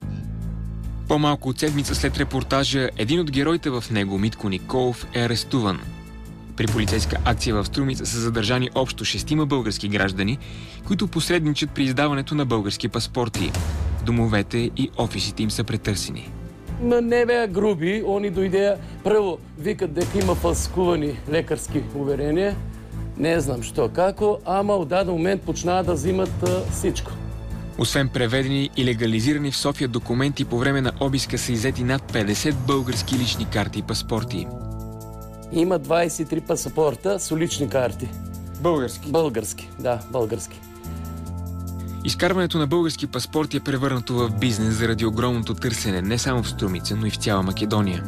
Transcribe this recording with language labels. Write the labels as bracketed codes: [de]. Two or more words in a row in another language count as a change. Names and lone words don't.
[bg] По-малко от седмица след репортажа, един от героите в него, Митко Николов, е арестуван. При полицейска акция в Струмица са задържани общо 6 български граждани, които посредничат при издаването на български паспорти. Домовете и офисите им са претърсени. [mk] Не беа груби, они дојдеа, прво викат дека има фалскувани лекарски уверения, не знам што како, ама в даден момент почнаа да [bg] взимат всичко. Освен преведени и легализирани в София документи, по време на обиска са иззети над 50 български лични карти и паспорти. Има 23 паспорта с лични карти. Български? Български, да, български. Изкарването на български паспорти е превърнато в бизнес заради огромното търсене не само в Струмица, но и в цяла Македония.